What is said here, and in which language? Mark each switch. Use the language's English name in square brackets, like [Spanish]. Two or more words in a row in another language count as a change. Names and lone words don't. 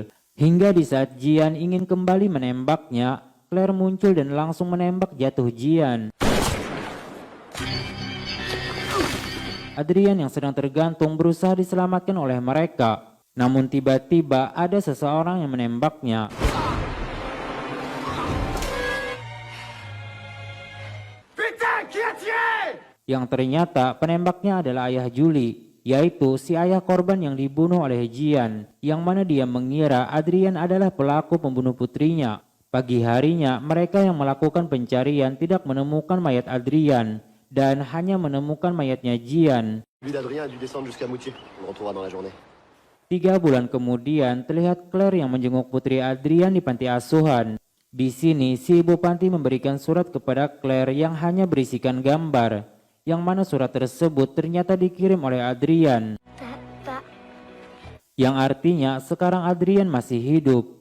[Indonesian] Hingga di saat Jian ingin kembali menembaknya, Claire muncul dan langsung menembak jatuh Jian. Adrian yang sedang tergantung berusaha diselamatkan oleh mereka. Namun tiba-tiba ada seseorang yang menembaknya. [French] Putain, qui a tiré? [Indonesian] Yang ternyata penembaknya adalah ayah Julie, yaitu si ayah korban yang dibunuh oleh Jian, yang mana dia mengira Adrian adalah pelaku pembunuh putrinya. Pagi harinya, mereka yang melakukan pencarian tidak menemukan mayat Adrian, dan hanya menemukan mayatnya Jian. [French] Lui d'Adrien a dû descendre jusqu'à Moutier. On le retrouvera dans la journée. [Indonesian] 3 bulan kemudian, terlihat Claire yang menjenguk putri Adrian di panti asuhan. Di sini, si ibu panti memberikan surat kepada Claire yang hanya berisikan gambar, yang mana surat tersebut ternyata dikirim oleh Adrian. Yang artinya sekarang Adrian masih hidup.